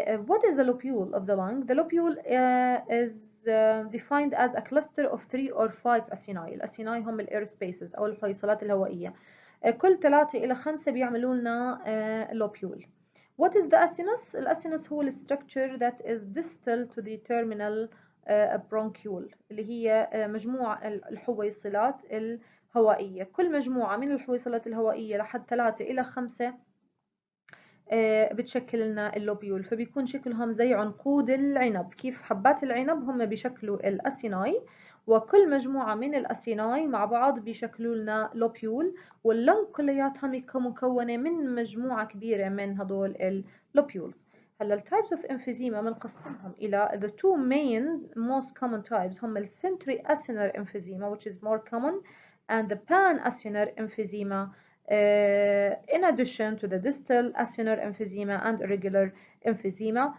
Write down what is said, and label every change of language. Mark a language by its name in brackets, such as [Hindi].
[English] What is the lobule of the lung? The lobule is defined as a cluster of 3 or 5 acini. [Arabic] الأسيناي هم الاير سبيسز أو الحويصلات الهوائية. كل 3 إلى 5 بيعملوا لنا lobule. [English] What is the acinus? [Arabic] الأسينس هو [English] structure that is distal to the terminal bronchiole [Arabic] اللي هي مجموعة الحويصلات الهوائية. كل مجموعة من الحويصلات الهوائية لحد 3 إلى 5 بتشكل لنا اللوبيول، فبيكون شكلهم زي عنقود العنب. كيف حبات العنب هم بيشكلوا الأسيناي، وكل مجموعة من الأسيناي مع بعض بيشكلوا لنا لوبيول، واللنج كلياتها مكونة من مجموعة كبيرة من هدول اللوبيولز. هلا التايبس اوف [English] emphysema [Arabic] بنقسمهم إلى [English] the two main most common types [Arabic] هم ال [English] central acinar emphysema which is more common and the pan-acinar emphysema in addition to the distal acinar emphysema and irregular emphysema.